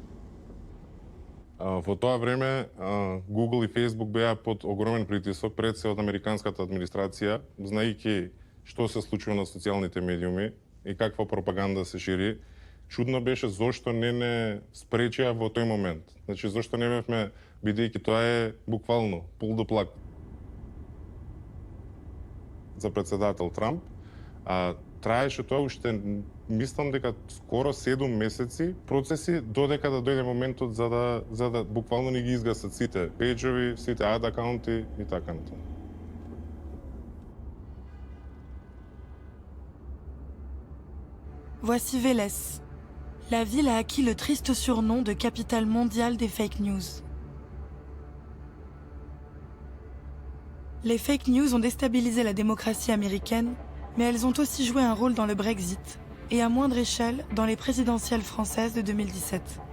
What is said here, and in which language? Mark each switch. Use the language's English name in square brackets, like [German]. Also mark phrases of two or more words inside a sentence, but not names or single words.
[Macedonian] Во тоа време Google и Facebook беа под огромен притисок пред се од американската администрација, знаејќи што се случува на социјалните медиуми и каква пропаганда се шири. Чудно беше зошто не спречија во тој момент. Значи зошто не бевме, бидејќи тоа е буквално [English] pull the plug [Macedonian] за председател Трамп. Траеше тоа уште, мислам дека скоро 7 месеци процеси, додека да дојде моментот за да буквално не ги изгасат сите пејџови, сите ad акаунти и така натаму. [French] Voici Vélez. La ville a acquis le triste surnom de capitale mondiale des [English] fake news. [French] Les [English] fake news [French] ont déstabilisé la démocratie américaine, mais elles ont aussi joué un rôle dans le Brexit et à moindre échelle dans les présidentielles françaises de 2017.